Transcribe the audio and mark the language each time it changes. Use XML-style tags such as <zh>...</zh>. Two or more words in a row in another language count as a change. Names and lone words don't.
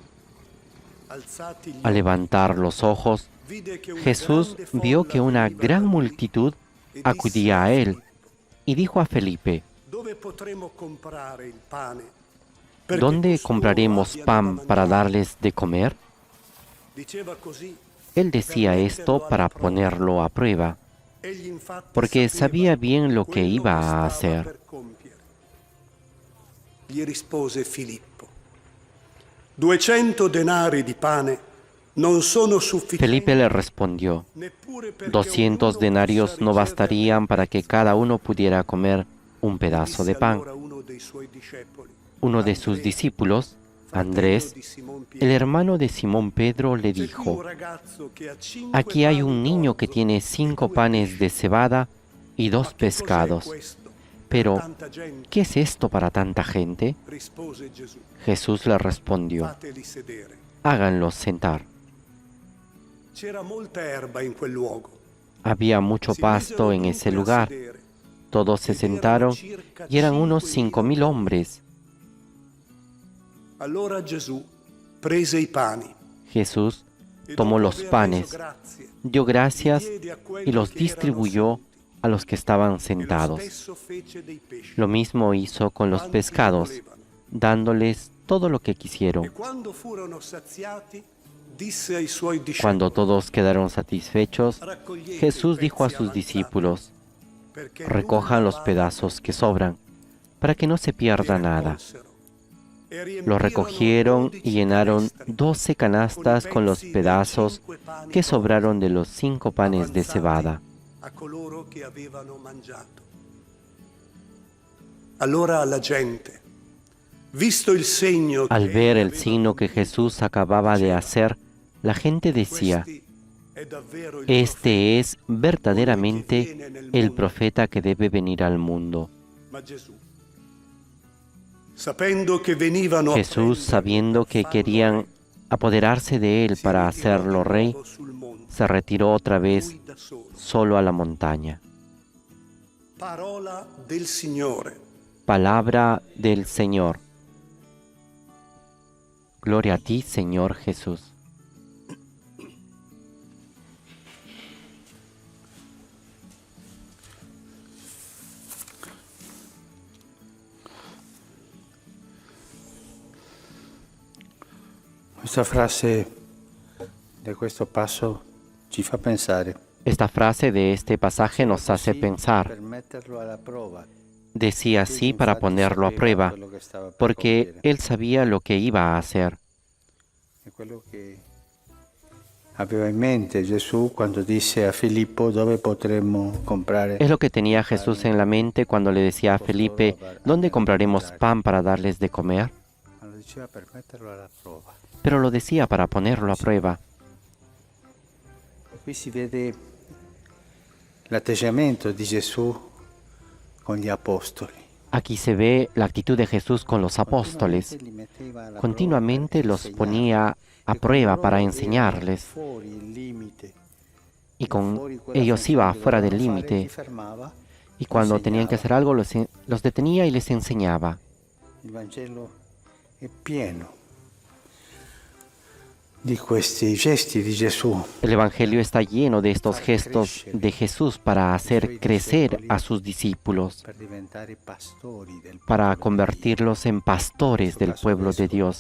<es>Al levantar los ojos, Jesús vio que una gran multitud acudía a él y dijo a Felipe: ¿Dónde compraremos pan para darles de comer? Él decía esto para ponerlo a prueba, porque sabía bien lo que iba a hacer.</es> <it>Gli rispose Filippo: 200 denari di pane non sono sufficienti</it> <es>Felipe le respondió,</es> <it>neppure perché 200 ognuno</it> <es>denarios</es> <it>possa no ricevere</it> <es>bastarían para que cada uno pudiera comer un pedazo de</es> <it>Disse</it> <es>pan.</es> <it>allora uno dei suoi discepoli,</it> <es>Uno de sus Andrea, discípulos,</es> <it>fratello Andrés, di Simon</it> <es>el</es> <it>Pietro,</it> <es>hermano de Simón Pedro, le</es> <it>c'è qui un</it> <es>dijo,</es> <it>ragazzo che ha 5</it> <es>aquí hay</es> <it>pani</it> <es>un niño que</es> <it>d'orzo</it> <es>tiene</es> <it>e 5 2</it> <es>panes de</es> <it>pesci.</it> <es>cebada y</es> <it>Ma 2 che cos'è</it> <es>pescados.</es> <it>questo per</it> <es>Pero,</es> <it>tanta gente?</it> <es>¿qué es esto para tanta gente?</es> <it>Rispose Gesù,</it> <es>Jesús le respondió,</es> <it>fateli sedere.</it> <es>háganlos sentar.</es> <it>C'era molta erba in quel luogo.</it> <es>Había mucho</es> <it>Si misero</it> <es>pasto en ese</es> <it>dunque a</it> <es>lugar.</es> <it>sedere,</it> <es>Todos se</es> <it>ed erano</it> <es>sentaron</es> <it>circa</it> <es>y eran unos</es> <it>5.000</it> <es>5.000 hombres.</es> <it>Allora Gesù prese i pani</it> <es>Jesús</es> <it>e</it> <es>tomó</es> <it>dopo</it> <es>los</es> <it>aver reso</it> <es>panes,</es> <it>grazie,</it> <es>dio gracias</es> <it>li diede a quelli</it> <es>y los</es> <it>che erano</it> <es>distribuyó</es> <it>seduti.</it> <es>a los que estaban</es> <it>E lo</it> <es>sentados.</es> <it>stesso fece dei pesci.</it> <es>Lo mismo hizo con los</es> <it>quanti ne</it> <es>pescados,</es> <it>volevano.</it> <es>dándoles todo lo que</es> <it>E</it> <es>quisieron.</es> <it>quando furono saziati, disse ai suoi discepoli,</it> <es>Cuando todos quedaron satisfechos,</es> <it>raccogliete</it> <es>Jesús</es> <it>i</it> <es>dijo a</es> <it>pezzi</it> <es>sus</es> <it>avanzati, perché</it> <es>recojan</es> <it>nulla</it> <es>los</es> <it>vale</it> <es>pedazos que sobran, para que no se</es> <it>e</it> <es>pierda nada.</es> <it>raccolsero. E</it> <es>Lo</es> <it>riempirono</it> <es>recogieron 12 y llenaron</es> <it>canestri</it> <es>12 canastas con los</es> <it>pezzi dei</it> <es>pedazos</es> <it>5 pani</it> <es>que</es> <it>d'orzo</it> <es>sobraron de los 5 panes de</es> <it>avanzati</it> <es>cebada.</es> <it>a coloro che avevano mangiato. Allora la gente, visto il segno</it> <es>Al</es> <it>che</it> <es>ver</es> <it>egli</it> <es>el</es> <it>aveva</it> <es>signo que</es> <it>compiuto,</it> <es>Jesús acababa de</es> <it>diceva,</it> <es>hacer, la gente decía,</es> <it>"Questi è davvero il</it> <es>este es</es> <it>colui che</it> <es>verdaderamente</es> <it>viene nel</it> <es>el</es> <it>mondo".</it> <es>profeta que debe venir al mundo.</es> <it>Ma Gesù, sapendo che venivano a</it> <es>Jesús,</es> <it>prenderlo</it> <es>sabiendo</es> <it>per</it> <es>que</es> <it>farlo</it> <es>querían</es> <it>re,</it> <es>apoderarse de él</es> <it>si</it> <es>para</es> <it>ritirò</it> <es>hacerlo</es> <it>di</it> <es>rey,</es> <it>nuovo sul monte,</it> <es>se retiró otra vez</es> <it>lui da solo.</it> <es>solo a la montaña.</es> <it>Parola del Signore.</it> <es>Palabra del Señor. Gloria a ti, Señor Jesús.</es> <it>Questa frase di questo passo ci fa pensare.</it> <es>Esta frase de este pasaje nos hace pensar.</es> <it>Per metterlo alla prova.</it> <es>Decía así para ponerlo a prueba, porque él sabía lo que iba a hacer.</es> <it>È quello che aveva in mente Gesù quando disse a Filippo dove potremmo comprare.</it> <es>Es lo que tenía Jesús en la mente cuando le decía a Felipe, ¿dónde compraremos pan para darles de comer?</es> <it>Ma lo diceva per metterlo alla prova.</it> <es>Pero lo decía para ponerlo a prueba.</es> <it>Qui si vede l'atteggiamento di Gesù con gli apostoli.</it> <es>Aquí se ve la actitud de Jesús con los apóstoles.</es> <it>Li metteva alla</it> <es>Continuamente</es> <it>prova per</it> <es>los ponía a</es> <it>insegnare.</it> <es>prueba</es> <it>E</it> <es>para</es> <it>quando loro</it> <es>enseñarles.</es> <it>erano fuori il limite,</it> <es>Y con</es> <it>fuori quella</it> <es>ellos</es> <it>funzione</it> <es>iba</es> <it>che</it> <es>fuera del</es> <it>dovevano fare, li</it> <es>límite.</es> <it>fermava.</it> <es>Y cuando tenían que hacer algo, los detenía y les enseñaba.</es> <it>Il Vangelo è pieno di questi gesti di Gesù.</it> <es>El Evangelio está lleno de estos gestos de Jesús para hacer crecer a sus discípulos,</es> <it>Per diventare pastori del</it> <es>para</es> <it>popolo di</it> <es>convertirlos en pastores del pueblo de Dios.</es>